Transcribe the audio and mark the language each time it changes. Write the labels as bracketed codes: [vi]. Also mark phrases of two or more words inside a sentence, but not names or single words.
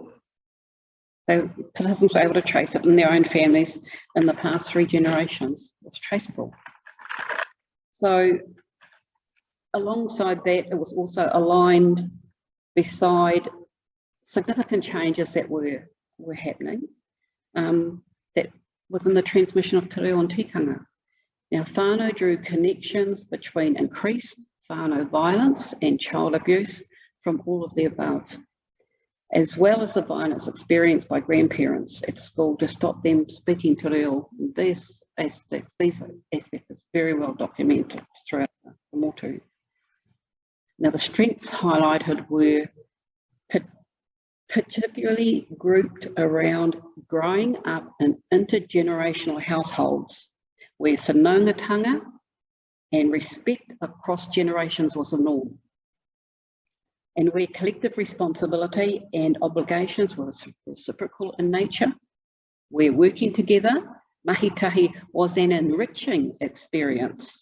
[en] Participants were able to trace it in their own families in the past 3 generations. It was traceable. So alongside that, it was also aligned beside significant changes that were happening, that within the transmission of [mi] te reo [en] and tikanga. Now, whānau drew connections between increased whānau violence and child abuse from all of the above, as well as the violence experienced by grandparents at school to stop them speaking [mi] te reo. [en] These aspects is very well documented throughout the motu. Now, the strengths highlighted were particularly grouped around growing up in intergenerational households where whanaungatanga and respect across generations was the norm, and where collective responsibility and obligations were reciprocal in nature, where working together, mahitahi, was an enriching experience.